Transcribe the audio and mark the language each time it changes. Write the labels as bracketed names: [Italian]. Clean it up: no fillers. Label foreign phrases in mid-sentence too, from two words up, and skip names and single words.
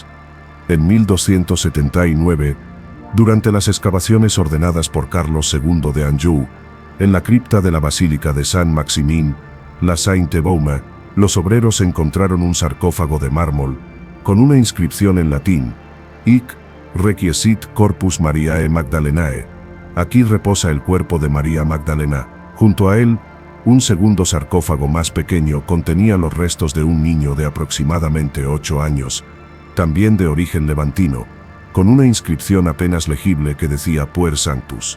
[Spanish] En 1279, durante las excavaciones ordenadas por Carlos II de Anjou, en la cripta de la Basílica de Saint-Maximin, la Sainte-Baume, los obreros encontraron un sarcófago de mármol con una inscripción en latín: [Latin] Hic requiescit corpus Mariae Magdalenae. [Spanish] Aquí reposa el cuerpo de María Magdalena. Junto a él, un segundo sarcófago más pequeño contenía los restos de un niño de aproximadamente 8 años, también de origen levantino, con una inscripción apenas legible que decía [Latin] Puer Sanctus.